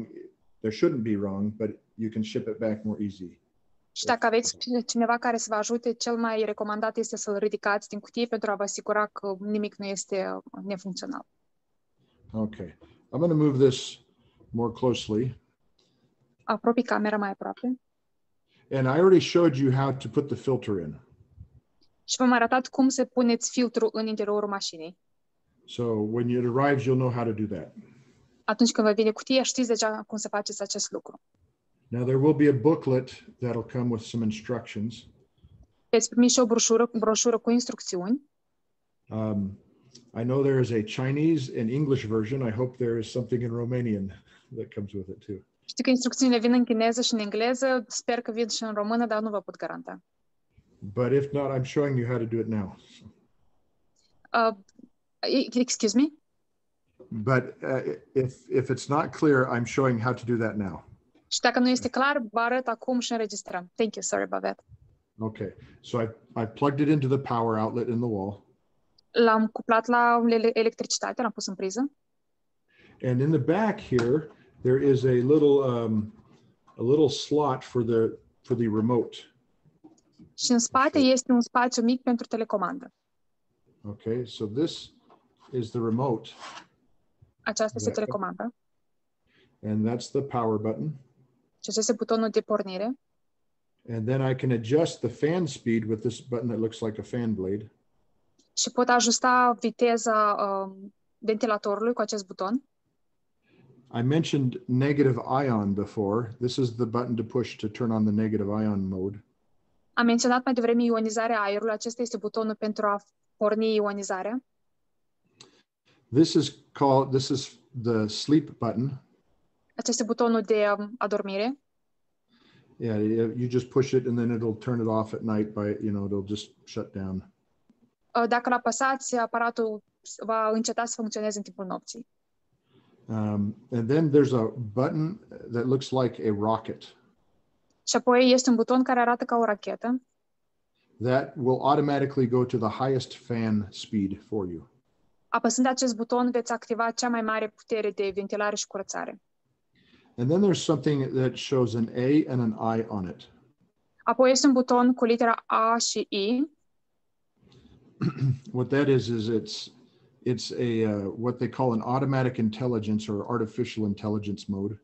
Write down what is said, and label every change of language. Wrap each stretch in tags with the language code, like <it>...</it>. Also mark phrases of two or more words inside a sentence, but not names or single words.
<en>There shouldn't be wrong, but you can ship it back more easy.</en> <ro>Și dacă aveți cineva care să vă ajute, cel mai recomandat este să-l ridicați din cutie pentru a vă asigura că nimic nu este nefuncțional.</ro> <en>Okay. I'm going to move this more closely.</en> <ro>Apropii camera mai aproape.</ro> <en>And I already showed you how to put the filter in.</en> <ro>Și v-am arătat cum să puneți filtru în interiorul mașinii.</ro> <en>So when it arrives, you'll know how to do that.</en> <ro>Atunci când vă vine cutia, știți deja cum să faceți acest lucru.</ro> <en>Now there will be a booklet that'll come with some instructions.</en> <ro>Veți primi și o broșură cu instrucțiuni.</ro> <en>I know there is a Chinese and English version. I hope there is something in Romanian that comes with it too.</en> <ro>Știu că instrucțiunile vin în chineză și în engleză. Sper că vin și în română, dar nu vă pot garanta.</ro> <en>But if not, I'm showing you how to do it now. Excuse me? But if it's not clear, I'm showing how to do that now.</en> <ro>Și dacă nu este clar, vă arăt acum și înregistrăm.</ro> <en>Thank you, sorry about that. Okay, so I plugged it into the power outlet in the wall.</en> <ro>L-am cuplat la electricitate, l-am pus în priză.</ro> <en>And in the back here, there is a little slot for the remote.</en> <ro>Și în spate este un spațiu mic pentru telecomandă.</ro> <en>Okay, so this is the remote.</en> <ro>Aceasta este telecomanda.</ro> <en>And that's the power button.</en> <ro>Și acesta este butonul de pornire.</ro> <en>And then I can adjust the fan speed with this button that looks like a fan blade.</en> <ro>Și pot ajusta viteza ventilatorului cu acest buton.</ro> <en>I mentioned negative ion before. This is the button to push to turn on the negative ion mode.</en> <ro>Am menționat mai devreme ionizarea aerului. Acesta este butonul pentru a porni ionizarea.</ro> <en>This is the sleep button.</en> <ro>Acesta este butonul de adormire.</ro> <en>Yeah, you just push it and then it'll turn it off at night by, it'll just shut down.</en> <ro>Dacă l-apăsați, aparatul va înceta să funcționeze în timpul nopții.</ro> <en>And then there's a button that looks like a rocket.</en> <ro>Și apoi este un buton care arată ca o rachetă.</ro> <en>That will automatically go to the highest fan speed for you.</en> <ro>Apăsând acest buton, veți activa cea mai mare putere de ventilare și curățare.</ro> <en>And then there's something that shows an A and an I on it.</en> <ro>Apoi este un buton cu litera A și I.</ro> <en>What that is it's a what they call an automatic intelligence or artificial intelligence mode.</en>